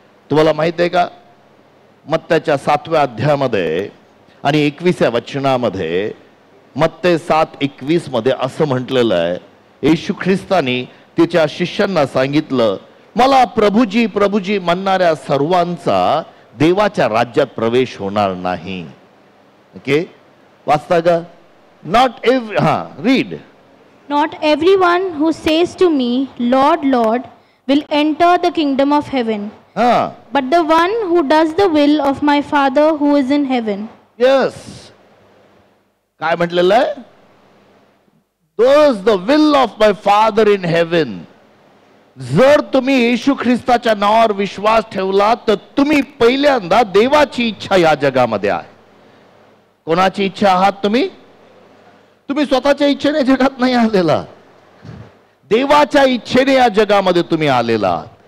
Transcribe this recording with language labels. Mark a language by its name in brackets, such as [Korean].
[Marathi] तुम्हाला माहित आहे का, मत्त्याच्या 7व्या अध्यायामध्ये आणि 21व्या वचनामध्ये, मत्ते 7:21 मध्ये असं म्हटलेलं आहे, येशू ख्रिस्तानी तिच्या शिष्यांना सांगितलं, मला प्रभुजी प्रभुजी म्हणणाऱ्या सर्वांचा देवाच्या राज्यात प्रवेश होणार नाही. [English] okay, [Marathi] वाचता का? [English] Not every, read. Not everyone who says to me, Lord, Lord, will enter the kingdom of heaven, but the one who does the will of my Father who is in heaven. [Marathi] Yes. काय म्हटलेलं आहे? [English] Does the will of my Father in heaven. [Marathi] जर तुम्ही येशू ख्रिस्ताच्या नावावर विश्वास ठेवला तर तुम्ही पहिल्यांदा देवाची इच्छा या जगामध्ये आहे. कोणाची इच्छा आहात तुम्ही? तुम्ही स्वतःच्या इच्छेने जगात नाही आलेला, देवाच्या इच्छेने या जगामध्ये तुम्ही आलेला आहात.